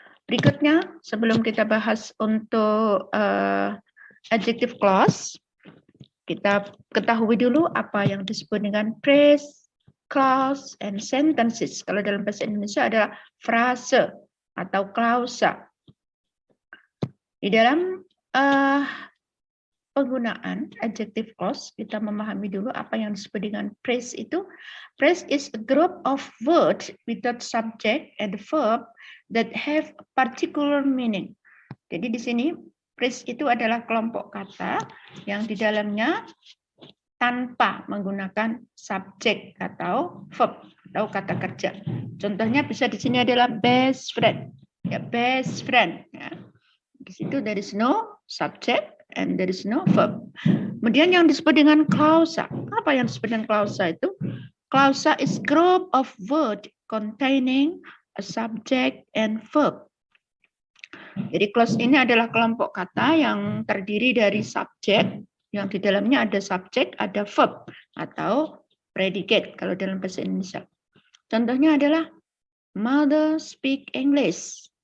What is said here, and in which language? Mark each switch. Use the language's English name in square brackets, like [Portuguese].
[Indonesian] Berikutnya, sebelum kita bahas untuk adjective clause, kita ketahui dulu apa yang disebut dengan [English] phrase, clause, and sentences. [Indonesian] Kalau dalam bahasa Indonesia adalah frase atau klausa. Di dalam penggunaan adjective clause, kita memahami dulu apa yang disebut dengan phrase itu. [English] Phrase is a group of words without subject and verb that have a particular meaning. [Indonesian] Jadi di sini phrase itu adalah kelompok kata yang di dalamnya tanpa menggunakan subjek atau verb atau kata kerja. Contohnya bisa di sini adalah best friend. Ya, best friend. Ya. Di situ [English] there is no subject and there is no verb. [Indonesian] Kemudian yang disebut dengan klausa. Apa yang disebut dengan klausa itu? [English] Klausa is group of word containing a subject and verb. [Indonesian] Jadi clause ini adalah kelompok kata yang terdiri dari subjek, yang di dalamnya ada subjek, ada verb atau predicate kalau dalam bahasa Indonesia. Contohnya adalah [English] mother speak English.